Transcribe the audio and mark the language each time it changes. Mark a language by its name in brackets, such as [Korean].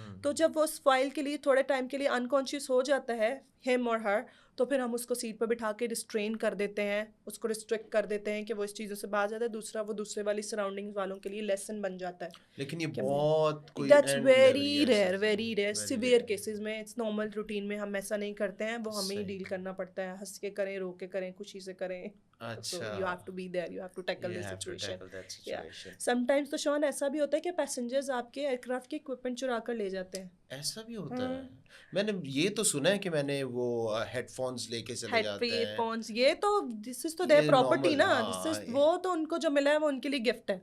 [Urdu] تو جب وہ اس وائل کے لیے تھوڑے ٹائم کے لیے انکانشیس ہو جاتا ہے ہم اور ہر، تو پھر ہم اس کو سیٹ پہ بٹھا کے ریسٹرین کر دیتے ہیں، اس کو ریسٹرکٹ کر دیتے ہیں کہ وہ اس چیزوں سے باز جاتا ہے. دوسرا وہ دوسرے والی سراؤنڈنگز والوں کے لیے لیسن بن جاتا ہے. لیکن یہ بہت کوئی [English] that's very rare severe cases [Urdu] میں. اٹس نارمل روٹین میں ہم ایسا نہیں کرتے ہیں، وہ ہمیں ہی ڈیل کرنا پڑتا ہے. ہنس کے کریں، رو کے کریں، خوشی سے کریں. [English] So you have to be there, you have to tackle the situation. Yeah. Sometimes [Urdu] تو شون ایسا بھی ہوتا ہے کہ پیسنجرز آپ کے ایئر کرافٹ کے اکوپمنٹ چرا کر لے جاتے ہیں. ایسا بھی ہوتا ہے؟ میں نے یہ تو سنا ہے کہ میں نے وہ ہیڈ فونز لے کے چلے جاتے ہیں. ہیڈ فونز یہ تو [English] this is [Urdu] تو دیئر پراپرٹی نا، دس از وہ تو ان کو جو ملا ہے وہ ان کے لیے گفٹ ہے.